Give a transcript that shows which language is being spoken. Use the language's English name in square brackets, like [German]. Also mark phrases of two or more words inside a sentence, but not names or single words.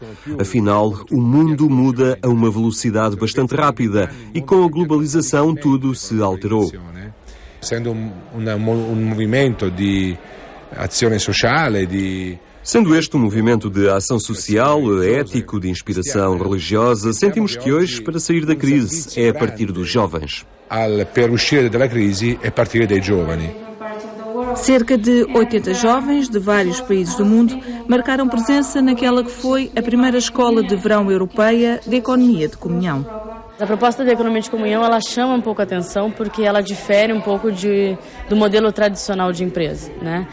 [Portuguese] Afinal, o mundo muda a uma velocidade bastante rápida e com a globalização tudo se alterou. Sendo movimento de ação social, Sendo este um movimento de ação social, ético, de inspiração religiosa, sentimos que hoje, para sair da crise, é a partir dos jovens. [Italian] Per uscire dalla crisi è partire dai giovani. [Portuguese] Cerca de 80 jovens de vários países do mundo marcaram presença naquela que foi a primeira escola de verão europeia de economia de comunhão. A proposta de economia de comunhão, ela chama um pouco a atenção porque ela difere um pouco do modelo tradicional de empresa, né?